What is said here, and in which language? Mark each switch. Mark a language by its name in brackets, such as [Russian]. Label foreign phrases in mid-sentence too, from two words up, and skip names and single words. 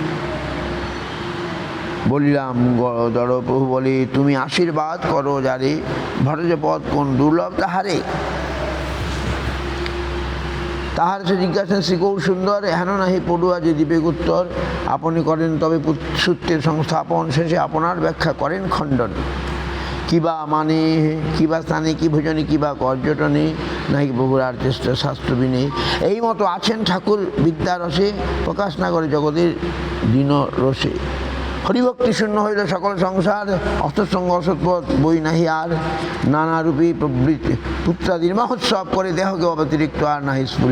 [Bangla] বলিলাম দর প্রভু বলে তুমি আশীর্বাদ করো যারে, ভট্টাচার্য পদ কোন দুর্লভ তাহারে। তাহার সে জিজ্ঞাসা শ্রীগৌর সুন্দর, হেন নাহি পড়ুয়া যে দিবেক উত্তর। আপনি করেন তবে সূত্রের সংস্থাপন, শেষে আপনার ব্যাখ্যা করেন খণ্ডন। কিবা মানে কিবা স্থানে, কি ভোজনে, কিবা পর্যটনে, নাকি প্রভুর আর চেষ্টা শাস্ত্রবিনে। এই মতো আছেন ঠাকুর বিদ্যারসে, প্রকাশ না করে জগতের দীন রসে। হরিভক্তি শূন্য হইল সকল সংসার, অসৎসঙ্গ অসৎপথ বই নাহি আর। নানারূপী প্রবৃত্তি পুত্রাদির মহোৎসব করে, দেহকে অতিরিক্ত আর নাহি স্ফুরে।